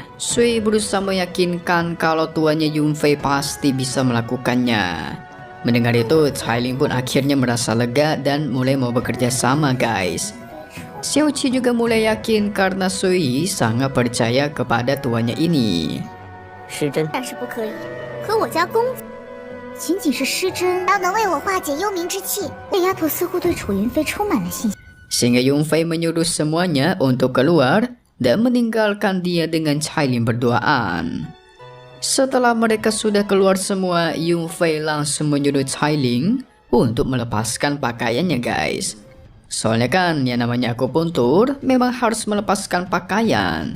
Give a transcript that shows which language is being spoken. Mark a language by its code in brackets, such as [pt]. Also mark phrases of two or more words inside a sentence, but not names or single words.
[id] Sui berusaha meyakinkan kalau tuannya Yunfei pasti bisa melakukannya. Mendengar itu, Cailing pun akhirnya merasa lega dan mulai mau bekerja sama guys. Xiaoqi juga mulai yakin karena Sui sangat percaya kepada tuannya ini. [zh] 失真，但是不可以和我家公子，仅仅是失真，要能为我化解幽冥之气。这丫头似乎对楚云飞充满了信心。 [id] Sehingga Yunfei menyuruh semuanya untuk keluar dan meninggalkan dia dengan Cailing berduaan. Setelah mereka sudah keluar semua, Yunfei langsung menyuruh Cailing untuk melepaskan pakaiannya guys. Soalnya kan yang namanya akupuntur memang harus melepaskan pakaian.